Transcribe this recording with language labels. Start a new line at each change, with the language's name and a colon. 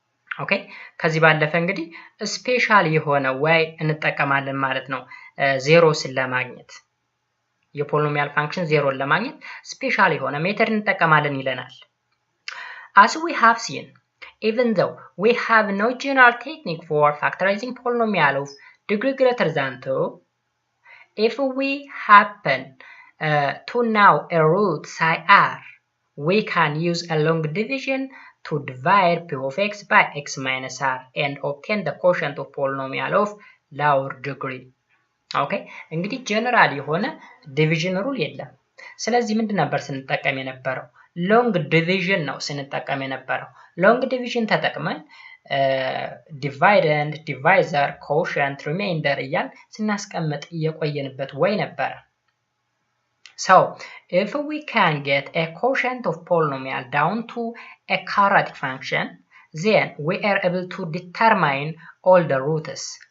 Amharic: ኦኬ ከዚህ ባለፈ እንግዲህ ስፔሻል የሆነ way እንጠቀማለን ማለት ነው ዜሮስን ለማግኘት የፖሊኖሚያል ፋንክሽን ዜሮን ለማግኘት ስፔሻል የሆነ ሜተድ እንጠቀማለን ይለናል።
English: As we have seen, even though we have no general technique for factorizing polynomial of degree greater than 2, if we happen to know a root psi r, we can use a long division to divide p of x by x minus r and obtain the quotient of polynomial of lower degree.
Amharic: ኦኬ እንግዲህ ጀነራል የሆነ ዲቪዥን ሩል የለም። ስለዚህ ምንድን ነበር ስንጠቀም የነበረው? ሎንግ ዲቪዥን ነው ስንጠቀም የነበረው። ሎንግ ዲቪዥን ተጠቅመን ዲቫይደንድ፣ ዲቫይዘር፣ ኮሸንት፣ ሪሜይንደር እያል ስናስቀምጥ የቆየንበት ወይ ነበረ።
English: So if we can get a quotient of polynomial down to a quadratic function, then we are able to determine all the roots.